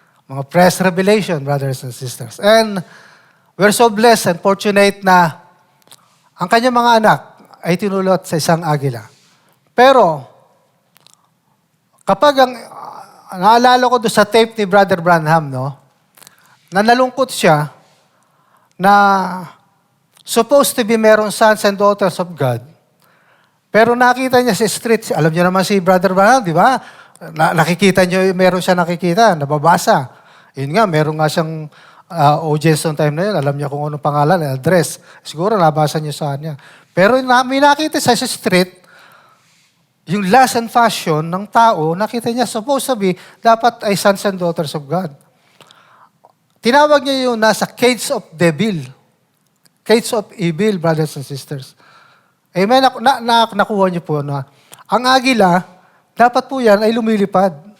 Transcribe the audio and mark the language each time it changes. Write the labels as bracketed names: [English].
[English] Mga fresh revelation, brothers and sisters. And we're so blessed and fortunate [Filipino] na ang kanyang mga anak ay tinulot sa isang agila. Pero, kapag naalala ko doon sa tape ni Brother Branham, no, na nalungkot siya na supposed to be meron [English] sons and daughters of God. [Filipino] Pero nakita niya sa street, alam niyo naman si Brother Branham, di ba? Nakikita niyo, meron siya nakikita, nababasa. Yun nga, meron nga siyang audience on time na yun. Alam niya kung anong pangalan, address. Siguro nabasa niyo sa kanya. Pero may nakita sa street, yung [English] lust and fashion [Filipino] ng tao, nakita niya, supposed to be, dapat ay [English] sons and daughters of God. [Filipino] Tinawag niya yung nasa [English] cage of devil. Cage of evil, brothers and sisters. Amen? [Filipino] Nakuha niyo po na ang agila, dapat po yan ay lumilipad.